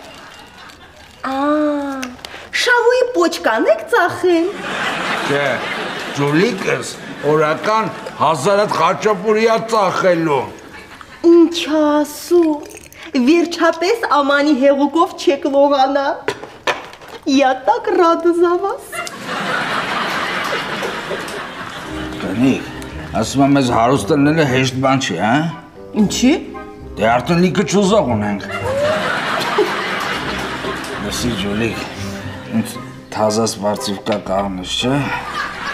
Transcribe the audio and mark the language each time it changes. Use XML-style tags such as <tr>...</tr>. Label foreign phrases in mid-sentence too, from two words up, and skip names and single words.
<hy>Շավոյի պոչկան եք ծախել։ Չէ, Ջուլիկս օրական 1000 խաչապուրիա ծախելու։ Ինչ ասու, վերջապես ամանի հեղուկով չեք լողանա։</hy> <ru>Я так рада за вас։</ru> <hy>Կնիկ, ասում եմ ես հարուստ լնելը հեշտ բան չի, հա։ Ինչի։ Դե արդեն լիքը չուզող ունենք։ Լսի Ջուլիկ, ինձ թազաս բարձիվկա կաղնես, չէ։</hy>